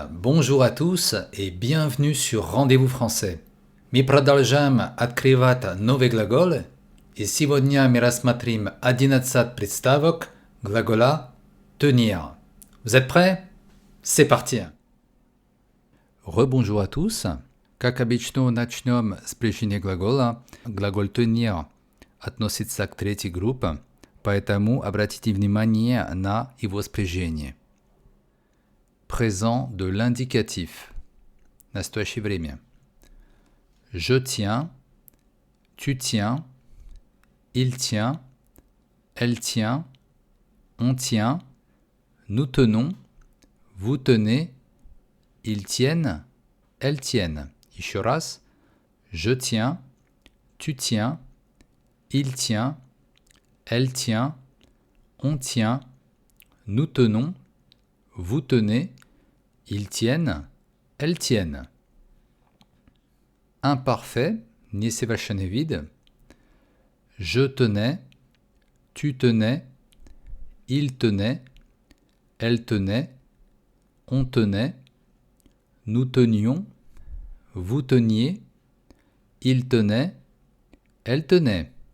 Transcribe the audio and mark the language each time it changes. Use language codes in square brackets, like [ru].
[fr] Bonjour à tous et bienvenue sur Rendez-vous français. [ru] Мы продолжаем открывать новые глаголы, и сегодня мы рассмотрим 11 приставок глагола tenir. [fr] Vous êtes prêts? C'est parti! Rebonjour à tous. [ru] Как обычно, начнем с причины глагола. Глагол tenir относится к третьей группе, поэтому обратите внимание на его спряжение. [fr] Présent de l'indicatif. [ru] Настоящее время. [fr] Je tiens, tu tiens, il tient, elle tient, on tient, nous tenons, vous tenez, ils tiennent, elles tiennent. [ru] Еще раз. [fr] Je tiens, tu tiens, il tient, elle tient, on tient, nous tenons, vous tenez, ils tiennent, elles tiennent. Imparfait, [ru] несовершенный вид. [fr] Je tenais, tu tenais, il tenait, elle tenait, on tenait, nous tenions, vous teniez, il tenait, elle tenait.